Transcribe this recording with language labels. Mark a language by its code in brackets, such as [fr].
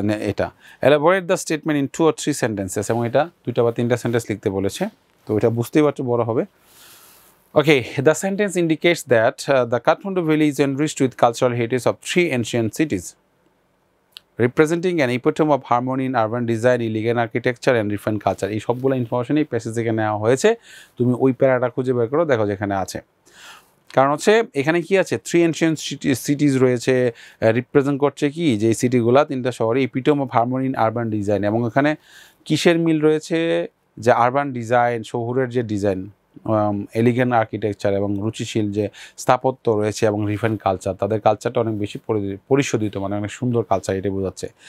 [bn] এটা [en] elaborate the statement in 2 or 3 sentences, [bn] এবং এটা 2টা বা 3টা সেন্টেন্স লিখতে বলেছে, তো এটা বুঝতেই পারছো বড় হবে। [en] Okay, the sentence indicates that the Kathmandu Valley is enriched with cultural heritage of 3 ancient cities, representing an epitome of harmony in urban design, elegant architecture and refined culture. [bn] এই সবগুলো ইনফরমেশন এই প্যাসেজ থেকে নেওয়া হয়েছে, তুমি ওই প্যারাটা খুঁজে বের করো, দেখো যেখানে আছে। কারণ হচ্ছে এখানে কি আছে, 3 এনশিয়েন্ট সিটিজ রয়েছে, রিপ্রেজেন্ট করছে কি, যে এই সিটিগুলা 3টা শহরে [en] epitome of harmony in urban design, [bn] এবং এখানে কিসের মিল রয়েছে, যে আরবান ডিজাইন, শহুরের যে ডিজাইন, এলিগেন্ট আর্কিটেকচার এবং রুচিশীল যে স্থাপত্য রয়েছে, এবং রিফাইন কালচার, তাদের কালচারটা অনেক বেশি পরিশোধিত, মানে অনেক সুন্দর কালচার, এটা বোঝাচ্ছে।